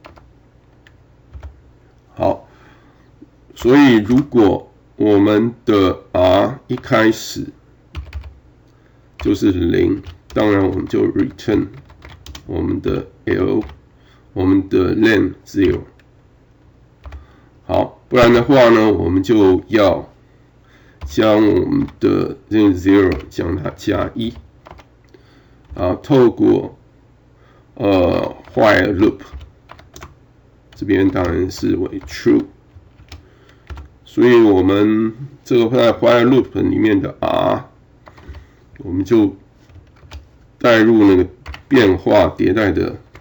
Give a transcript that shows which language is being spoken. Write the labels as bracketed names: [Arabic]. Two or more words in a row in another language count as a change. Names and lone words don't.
[Chinese] 好，所以如果我們的 R 一開始就是0，當然我們就 return 我們的 len 0。好，不然的話呢，我们就要将我们的 len 0将它加1，啊，透過 [English] while loop， [Chinese] 這邊當然是為 true， 所以我們這個在 [English] while loop [Chinese] 裡面的 R， 我們就帶入那個變化迭代的